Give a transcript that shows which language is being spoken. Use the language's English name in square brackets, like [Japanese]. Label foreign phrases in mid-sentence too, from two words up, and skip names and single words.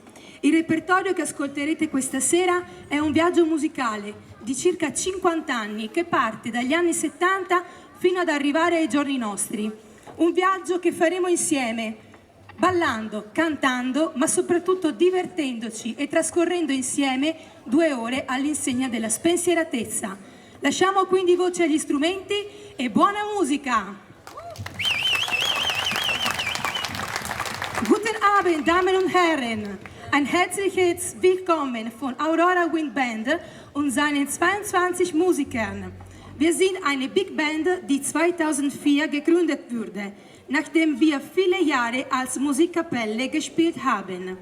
[Italian] Il repertorio che ascolterete questa sera è un viaggio musicale di circa 50 anni che parte dagli anni 70 fino ad arrivare ai giorni nostri. Un viaggio che faremo insieme ballando, cantando, ma soprattutto divertendoci e trascorrendo insieme 2 ore all'insegna della spensieratezza. Lasciamo quindi voce agli strumenti e buona musica! [German] Guten Abend, Damen und Herren! Ein herzliches Willkommen von Aurora Wind Band und seinen 22 Musikern. Wir sind eine Big Band, die 2004 gegründet wurde, nachdem wir viele Jahre als Musikkapelle gespielt haben.